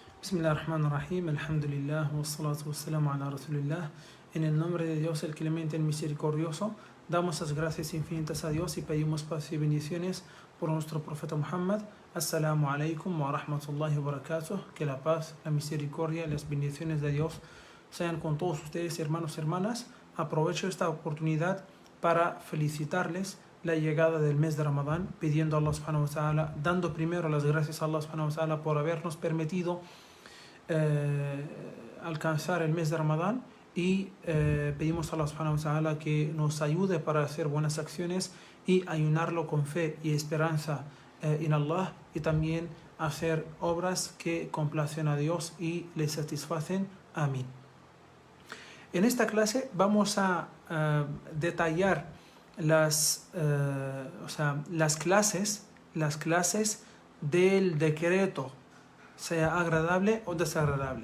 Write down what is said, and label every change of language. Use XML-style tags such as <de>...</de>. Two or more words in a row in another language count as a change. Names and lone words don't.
<ar>بسم الله الرحمن الرحيم، الحمد لله، والصلاة والسلام على رسول الله.</ar> <es>En el nombre de Dios, el clemente, el misericordioso, damos las gracias infinitas a Dios y pedimos paz y bendiciones por nuestro profeta Muhammad.</es> <ar>السلام عليكم ورحمة الله وبركاته.</ar> <es>Que la paz, la misericordia y las bendiciones de Dios sean con todos ustedes, hermanos y hermanas. Aprovecho esta oportunidad para felicitarles la llegada del mes de Ramadán, pidiendo a Allah</es> <ar>سبحانه وتعالى,</ar> <es>dando primero las gracias a Allah</es> <ar>سبحانه وتعالى</ar> <es>por habernos permitido alcanzar el mes de Ramadán, y pedimos a Allah</es> <ar>سبحانه وتعالى</ar> <es>que nos ayude para hacer buenas acciones y ayunarlo con fe y esperanza en Allah, y también hacer obras que complacen a Dios y le satisfacen. Amén. En esta clase vamos a detallar las clases del decreto, sea agradable o desagradable.</es>